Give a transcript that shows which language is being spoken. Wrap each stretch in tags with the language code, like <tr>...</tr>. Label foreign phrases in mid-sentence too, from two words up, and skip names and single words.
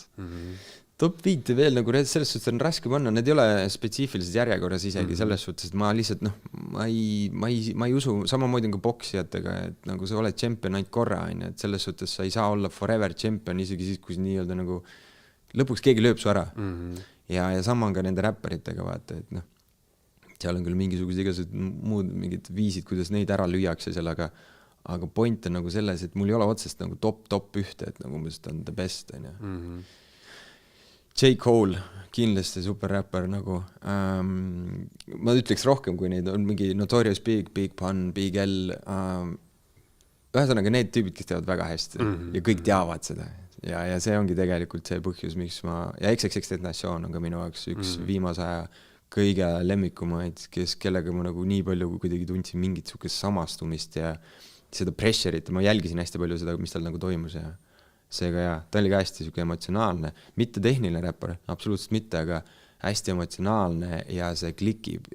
<et>Top 5 veel nagu selles suhtes on raske panna, need ei ole spetsiifiliselt järjekorras isegi selles suhtes, et ma lihtsalt ma ei usu, samamoodi on ka boksijatega, et nagu sa oled champion ainult korra, et selles suhtes sa ei saa olla</et> <en>forever champion</en> <et>isegi siis, kui nii-öelda nagu lõpuks keegi lööb su ära. Ja sama on ka nende räpparitega, vaata, et seal on küll mingisugused igasugused muud mingid viisid, kuidas neid ära lüüakse seal, aga point on nagu selles, et mul ei ole otsest nagu top ühte, et nagu ta on</et> <en>the best.</en> <et>J. Cole, kindlasti superräpper nagu. Ma ütleks rohkem, kui neid on mingi Notorious Big, Big Pun, Big L. Ühesõnaga need tüübid, kes teevad väga hästi ja kõik teavad seda. Ja see ongi tegelikult see põhjus, miks ja XXXTentacion on ka minu jaoks üks viimase aja kõige lemmikumaid, kellega ma nagu nii palju kuidagi tundsin mingit sukest samastumist ja seda pressure'it, ma jälgisin hästi palju seda, mis tal nagu toimus ja seega ta oli ka hästi siuke emotsionaalne, mitte tehniline räppar, absoluutselt mitte, aga hästi emotsionaalne ja see klikib.</et>